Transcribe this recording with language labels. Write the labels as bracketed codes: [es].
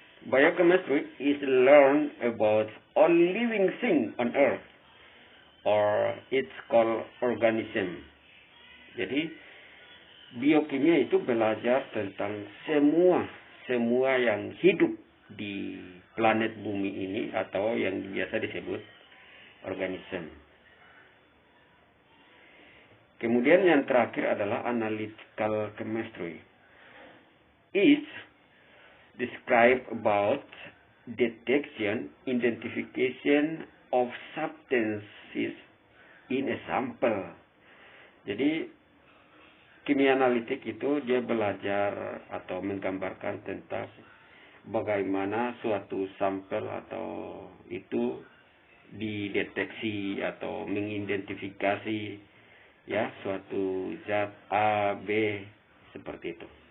[en] Biochemistry is learn about all living thing on earth, or it's called organism. [id] Jadi biokimia itu belajar tentang semua yang hidup di planet bumi ini atau yang biasa disebut organism. Kemudian yang terakhir adalah analytical chemistry. [en] It describe about detection, identification of substances in a sample. [id] Jadi kimia analitik itu dia belajar atau menggambarkan tentang bagaimana suatu sampel atau itu dideteksi atau mengidentifikasi ya suatu zat A, B seperti itu.